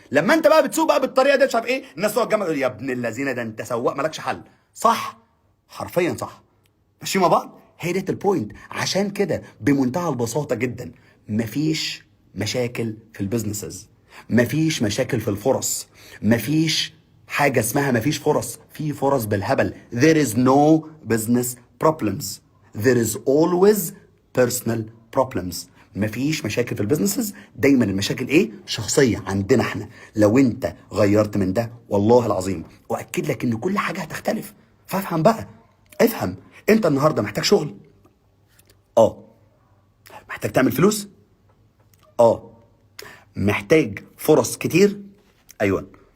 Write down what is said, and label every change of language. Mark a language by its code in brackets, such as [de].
[ar] لما انت بقى بتسوق بقى بالطريقه دي مش عارف ايه، الناس تقعد جنبك يا ابن اللذينه ده انت سواق مالكش حل. صح، حرفيا صح. ماشيين مع بعض. هي ديت البوينت. عشان كده بمنتهى البساطه جدا مفيش مشاكل في البيزنسز، مفيش مشاكل في الفرص، مفيش حاجه اسمها مفيش فرص. في فرص بالهبل. [en] there is no business problems, there is always personal problems. [ar] مفيش مشاكل في البيزنسز، دايما المشاكل ايه؟ شخصيه عندنا احنا. لو انت غيرت من ده والله العظيم واكد لك ان كل حاجه هتختلف. فافهم بقى، افهم. انت النهارده محتاج شغل، اه. محتاج تعمل فلوس، اه. محتاج فرص كتير، ايوه.